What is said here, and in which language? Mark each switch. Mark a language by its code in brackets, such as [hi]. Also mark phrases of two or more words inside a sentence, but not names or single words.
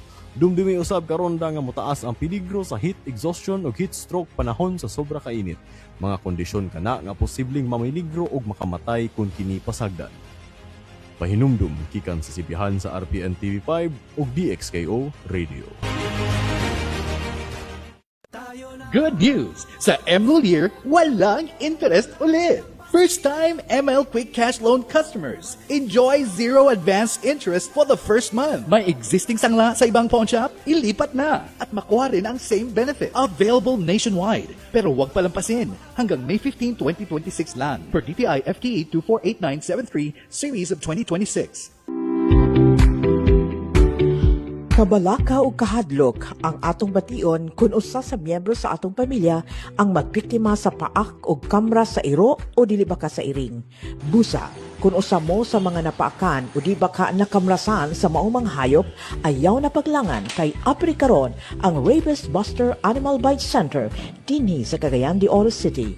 [ceb] Dumdumi usab karonda nga motaas ang peligro sa [en] heat exhaustion [ceb] o [en] heat stroke [ceb] panahon sa sobra kainit. Mga kondisyon kana nga posibleng mamiligro og makamatay kung kini pasagdan. Pahinumdum kikan sa sibihan sa RPN TV5 ug DXKO Radio. [en] Good news! [tl] Sa Emerald Year, walang interest ulit! [en] First-time ML Quick Cash Loan customers, enjoy zero advance interest for the first month. [tl] May existing sangla sa ibang pawn shop? Ilipat na at makuha rin ang [en] same benefit. Available nationwide. [tl] Pero huwag palampasin. Hanggang May 15, 2026 lang. [en] Per DTI FTE 248973 Series of 2026. [ceb] Kabalaka o kahadlok ang atong bation kung usa sa miyembro sa atong pamilya ang magbiktima sa paak o kamra sa iro o dili baka sa iring. Busa, kung usa mo sa mga napaakan o di baka nakamrasan sa maumang hayop, ayaw na paglangan kay apri karon ang Rabies Buster Animal Bite Center dinhi sa Cagayan de Oro City.